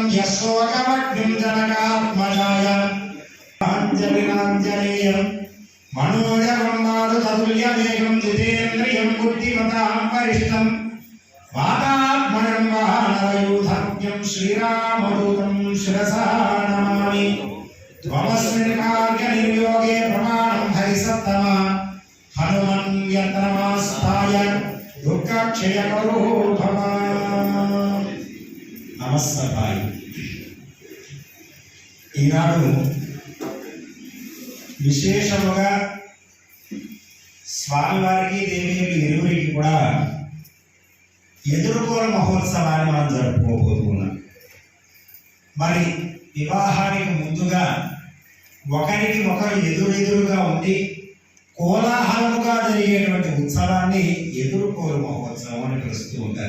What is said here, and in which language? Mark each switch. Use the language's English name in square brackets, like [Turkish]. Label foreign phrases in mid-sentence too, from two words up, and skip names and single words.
[Sanskrit] यशोकमग्निं जनकात्मजाय आञ्जलिनाञ्जनेयं मनोजवं मारुततुल्यमेघं जितेन्द्रियं बुद्धिमतां वरिष्ठं वातात्मनं वानरयूथज्ञं श्रीरामदूतं शिरसा नमामि त्वमस्मिन् कार्यनिर्योगे प्रमाणं हरिसत्तमा हनुमन् यन्त्रमास्ताय दुःखक्षयकरो भव। नमस्कार। [Telugu] ఈనాడు విశేషముగా స్వామివారికి దేవీలు ఇరువురికి కూడా ఎదుర్కోల మహోత్సవాన్ని మనం జరుపుకోబోతున్నాం. మరి వివాహానికి ముందుగా ఒకరికి ఒకరు ఎదురెదురుగా ఉండి కోలాహలముగా జరిగేటువంటి ఉత్సవాన్ని ఎదుర్కోలు మహోత్సవం అని పిలుస్తూ ఉంటారు.